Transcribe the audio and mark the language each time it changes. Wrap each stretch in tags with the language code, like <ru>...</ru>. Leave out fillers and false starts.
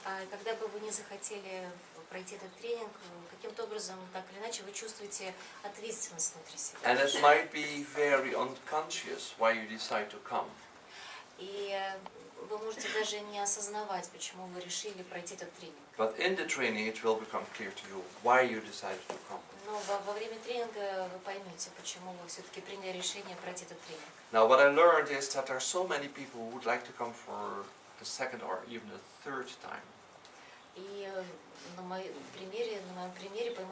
<ru>Когда бы вы не захотели пройти этот тренинг, каким-то образом, так или иначе, вы чувствуете ответственность внутри себя.</ru> <en>And it might be very unconscious why you decide to come.</en> <ru>И вы можете даже не осознавать, почему вы решили пройти этот тренинг.</ru> <en>But in the training it will become clear to you why you decided to come.</en> <ru>Но во время тренинга вы поймете, почему вы все-таки приняли решение пройти этот тренинг.</ru> <en>Now what I learned is that there are so many people who would like to come for the second or even the third time.</en> <ru>И на моем примере, по моему</ru>